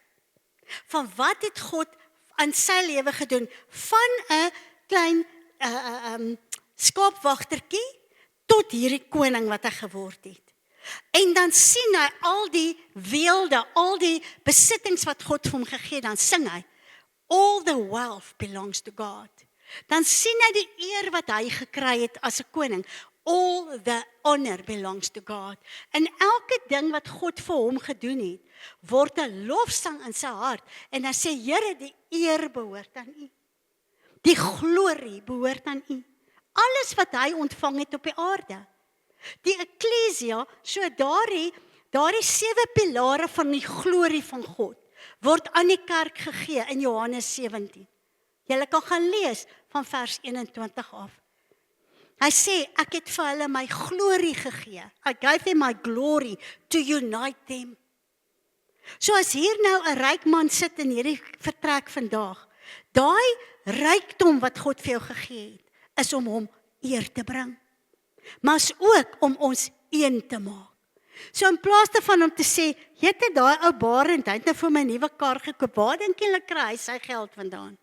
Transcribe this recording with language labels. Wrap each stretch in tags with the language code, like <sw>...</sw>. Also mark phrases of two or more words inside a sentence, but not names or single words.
<af>Van wat het God aan sy lewe gedoen? Van 'n klein skaapwagtertjie tot hierdie koning wat hy geword het. En dan sien hy al die weelde, al die besittings wat God vir hom gegee het, dan sing hy,</af> <en>all the wealth belongs to God.</en> <af>Dan sien hy die eer wat hy gekry het as 'n koning,</af> <en>all the honor belongs to God.</en> <af>En elke ding wat God vir hom gedoen het, word 'n lofsang in sy hart, en dan sê, Here, die eer behoort aan U. Die glorie behoort aan U. Alles wat hy ontvang het op die aarde. Die Ekklesia, so daardie 7 pilare van die glorie van God, word aan die kerk gegee in Johannes 17. Julle kan gaan lees van vers 21 af. Hy sê, ek het vir hulle my glorie gegee.</af> <en>I gave them my glory to unite them.</en> <af>So as hier nou 'n ryk man sit in hierdie vertrek vandag, daai rykdom wat God vir jou gegee het, is om hom eer te bring. Maar is ook om ons een te maak. So in plaas daarvan om te sê, jy het daai ou Barend, hy het nou vir my 'n nuwe kar gekoop, waar dink jy kry hy sy geld vandaan?</af>